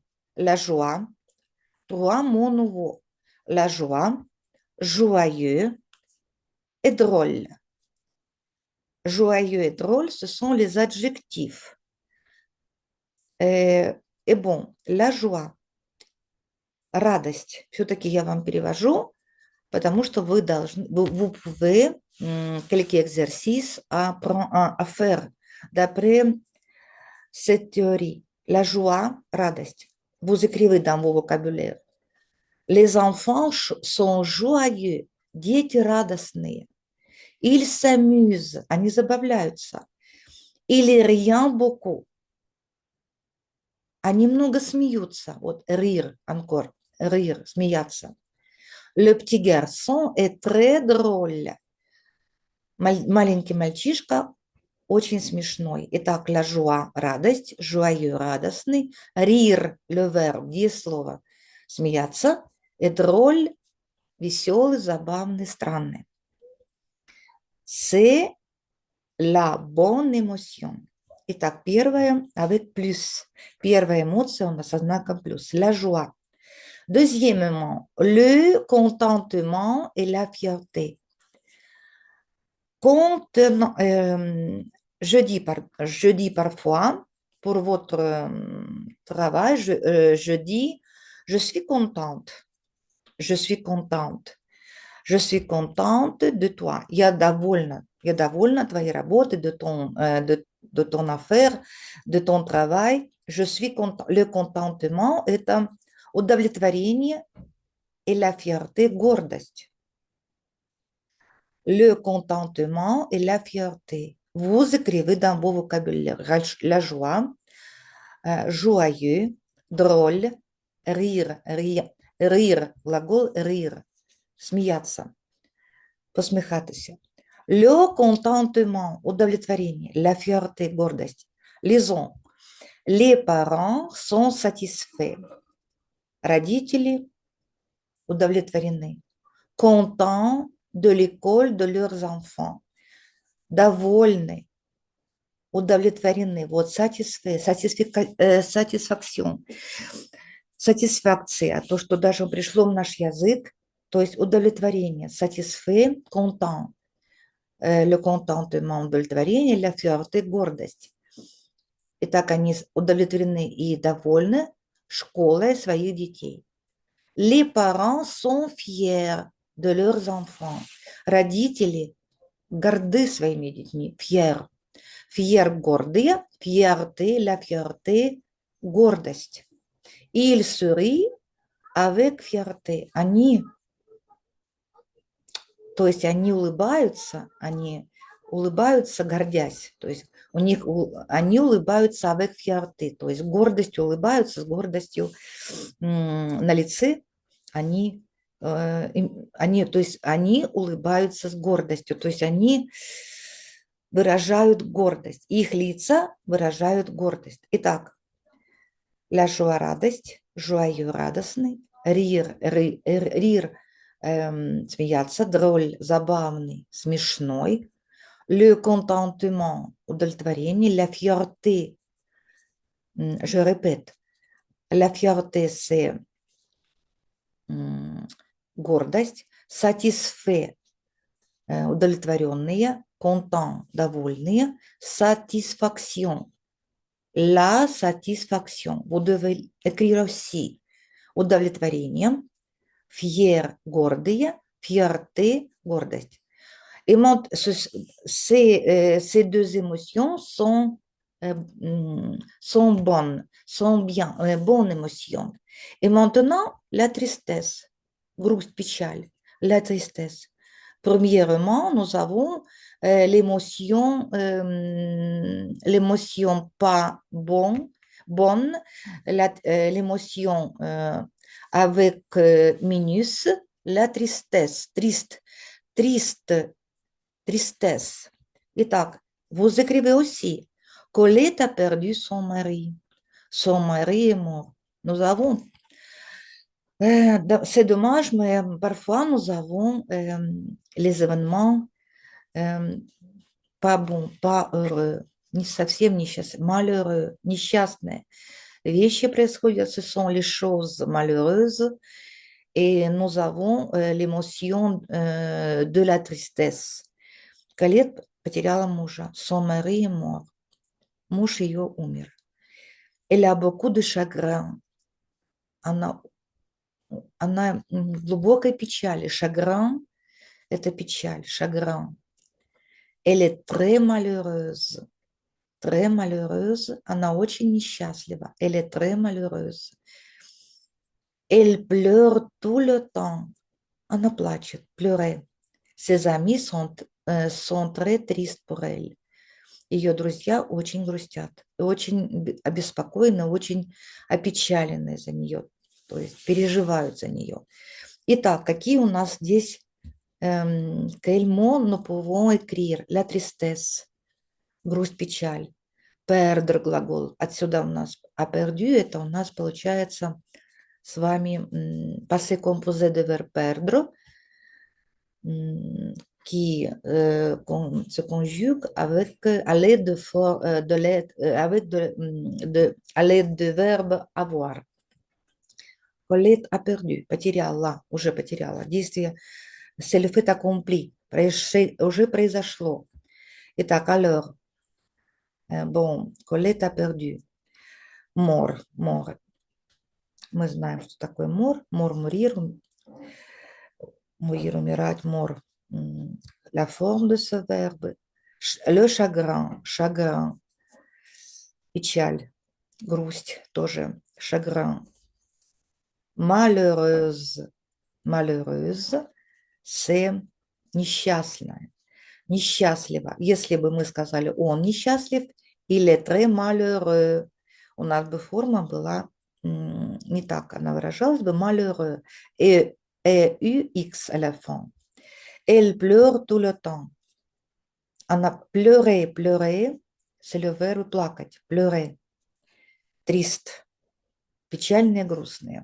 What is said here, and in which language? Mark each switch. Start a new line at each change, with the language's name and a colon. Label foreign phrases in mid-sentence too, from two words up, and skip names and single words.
French: La joie, trois mots nouveaux. La joie, joyeux et drôle. Joyeux et drôle, ce sont les adjectifs. Et bon, la joie,
Russian: радость, все-таки я вам перевожу, потому что вы
French: pouvez quelques exercices à faire d'après cette théorie. La joie, радость. Vous écrivez dans vos vocabulaires. Les enfants sont joyeux,
Russian: дети радостные.
French: Ils s'amusent,
Russian: они забавляются.
French: Ils rient beaucoup.
Russian: Они много смеются.
French: Вот rire, encore, rire, смеяться. Le petit garçon est très drôle.
Russian: Маленький мальчишка очень смешной. Итак,
French: la joie, радость, joyeux, радостный, rire, le verbe,
Russian: слово, смеяться,
French: et drôle,
Russian: веселый, забавный, странный.
French: C'est la bonne émotion.
Russian: Итак, первое
French: avec plus.
Russian: Первая эмоция у нас со знаком плюс.
French: La joie. Deuxièmement, le contentement et la fierté. Contenant, je dis parfois, pour votre travail, je dis, je suis contente. Je suis contente. Je suis contente de toi.
Russian: Я довольна твоей работой,
French: de ton affaire, de ton travail. Je suis content. Le contentement –
Russian: это удовлетворение
French: et la fierté
Russian: – гордость.
French: Le contentement et la fierté. Vous écrivez dans vos vocabulaires la joie, joyeux, drôle, rire,
Russian: глагол rire, смеяться, посмехатися.
French: Le contentement, удовлетворение, la fierté, гордость. Lisons. Les parents sont satisfaits.
Russian: Родители удовлетворены.
French: Contents de l'école de leurs enfants.
Russian: Довольны, удовлетворены. Вот satisfaction.
French: Satisfaction,
Russian: то, что даже пришло в наш язык, то есть удовлетворение.
French: Satisfait, content. Le contentement, удовлетворение, la fierté,
Russian: гордость. Итак, они удовлетворены и довольны школой своих детей.
French: Les parents sont fiers de leurs enfants.
Russian: Родители горды своими детьми.
French: Fier. Fier, гордые. Fierté, la fierté, гордость. Ils sourient avec fierté.
Russian: Они, то есть они улыбаются, гордясь. То есть они улыбаются
French: avec fierté,
Russian: то есть гордостью улыбаются, с гордостью на лице. Они улыбаются с гордостью, то есть они выражают гордость. Их лица выражают гордость. Итак,
French: la joie, радость, joyeux, радостный, rire,
Russian: смеяться, drôle, забавный, смешной,
French: le contentement, удовлетворение, la fierté, je répète, la fierté, c'est гордость, satisfait, удовлетворенные, content, довольные, satisfaction, la satisfaction. Vous devez écrire aussi удовлетворение, fier, гордые, fierté, гордость. Ces deux émotions sont bonnes, sont bien, bonnes émotions. Et maintenant, la tristesse,
Russian: грусть, печаль,
French: la tristesse. Premièrement, nous avons l'émotion pas bonne, l'émotion avec minus, la tristesse, triste, tristesse. Итак, vous écrivez aussi, Colette a perdu son mari. Son mari est mort. Nous avons, c'est dommage, mais parfois nous avons les événements pas bons, pas heureux,
Russian: не совсем несчастные, malheureux, несчастные. Вещи происходят,
French: ce sont les choses malheureuses, et nous avons l'émotion de la tristesse.
Russian: Колет потеряла мужа,
French: son mari est mort,
Russian: муж ее умер.
French: Elle a beaucoup de chagrin,
Russian: она в глубокой печали, chagrin – это печаль,
French: chagrin. Elle est très malheureuse,
Russian: она очень несчастлива,
French: elle est très malheureuse. Elle pleure tout le temps,
Russian: она плачет,
French: pleurer. Ses amis sont très tristes pour elle.
Russian: Ее друзья очень грустят, очень обеспокоены, очень опечалены за нее, то есть переживают за нее. Итак, какие у нас здесь
French: quel mot nous pouvons écrire? La tristesse,
Russian: грусть, печаль. Perdre глагол. Отсюда у нас a perdu, это у нас получается с вами
French: passé composé de verbe perdre, qui se conjugue avec, à l'aide de verbe avoir. Colette a perdu,
Russian: потеряла, уже потеряла. Действие,
French: c'est le fait accompli,
Russian: уже произошло. Итак,
French: alors, bon, Colette a perdu. Mort.
Russian: Мы знаем, что такое mort.
French: Mourir, умирать, mort. La forme de ce verbe. Le chagrin,
Russian: печаль, грусть, тоже chagrin.
French: Malheureuse, c'est несчастная, несчастлива.
Russian: Если бы мы сказали он несчастлив,
French: il est très malheureux,
Russian: у нас бы форма была не так, она выражалась бы
French: malheureux, et UX à la fin. Elle pleure tout le temps. Она pleurer, c'est le verbe плакать, pleurer. Triste,
Russian: печальные, грустные.